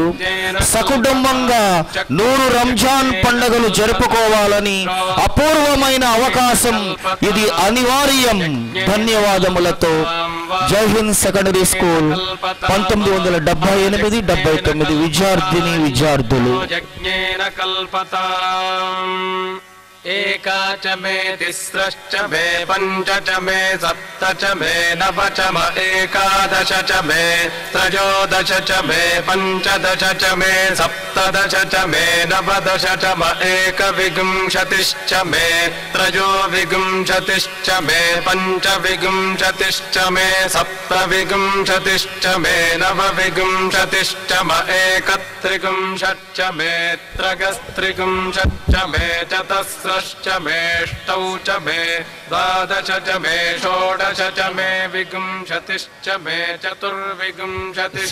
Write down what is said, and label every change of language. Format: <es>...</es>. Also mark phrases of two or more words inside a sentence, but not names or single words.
<te>సకుటుంబంగా 100 రంజాన్ పండుగలు జరుపుకోవాలని అపూర్వమైన అవకాశం. ఇది అనివార్యం. ధన్యవాదములతో జై హింద్ సెకండరీ స్కూల్ 1978-79 విద్యార్థిని విద్యార్థులు.</te> <sa>एका च मे तिस्रश्च मे पञ्च च मे सप्त च मे नव च म एकादश च मे त्रयोदश च मे पञ्चदश च मे सप्तदश च मे नवदश च म एकविंशतिश्च मे त्रयोविंशतिश्च मे पञ्चविंशतिश्च मे सप्तविंशतिश्च मे नवविंशतिश्च म एकत्रिंशच्च मे त्रयस्त्रिंशच्च मे चतस्र दशश्च मेष्टौ च मे द्वादश च मे षोडश च मे विंशतिश्च मे चतुर्विंशतिश्च</sa>